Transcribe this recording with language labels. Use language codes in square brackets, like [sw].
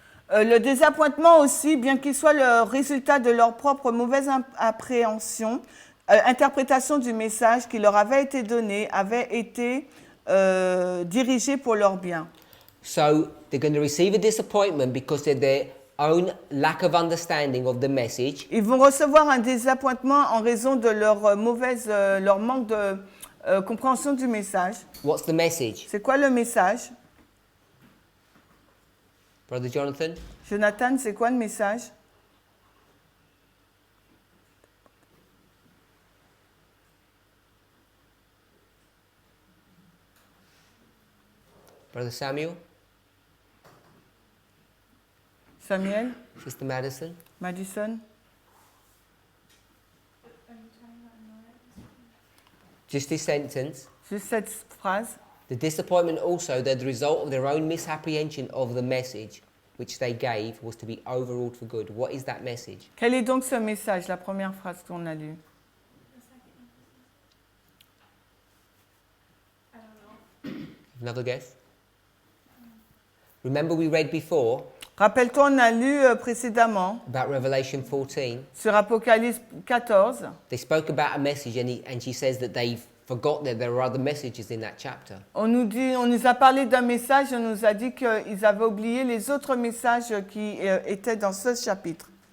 [fr] Le désappointement aussi, bien qu'il soit le résultat de leur propre mauvaise interprétation du message qui leur avait été donné, avait été dirigé pour leur bien. [en] So they're going to receive a disappointment because of their own lack of understanding of the message. [fr] Ils vont recevoir un désappointement en raison de leur manque de compréhension du message. [en] What's the message? [fr] C'est quoi le message? [en] Brother Jonathan? [fr] Jonathan, c'est quoi le message? [en] Brother Samuel? [fr] Samuel? [en] Sister Madison? [fr] Madison? [en] Just this sentence. [fr] Juste cette phrase. [en] The disappointment also, that the result of their own misapprehension of the message which they gave was to be overruled for good. What is that message? [fr] Quel est donc ce message, la première phrase qu'on a lue? [en] I don't know. Another guess? Remember we read before [fr] Rappelle-toi, on a lu précédemment [en] about Revelation 14. [fr] sur Apocalypse 14. [en] They spoke about a message and she says that they've forgot that there are other messages in that chapter. [fr] On nous a parlé d'un message, on nous a dit qu'ils avaient oublié les autres messages qui étaient dans ce chapitre.